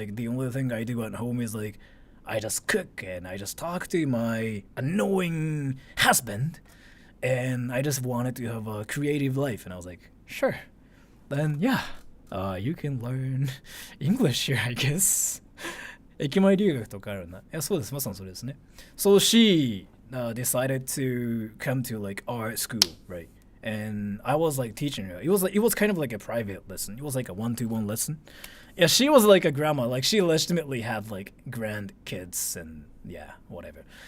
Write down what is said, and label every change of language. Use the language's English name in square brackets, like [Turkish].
[English] Like the only thing I do at home is like I just cook and I just talk to my annoying husband, and I just wanted to have a creative life. And I was like, sure, then yeah, you can learn English here, I guess. [Japanese] 駅前留学とかあるな。いや、そうです。まさにそれですね。 [English] So she decided to come to like our school, right? And I was like teaching her. It was kind of like a private lesson. It was like a 1-to-1 lesson. Yeah, she was like a grandma. Like she legitimately had like grandkids and yeah, whatever.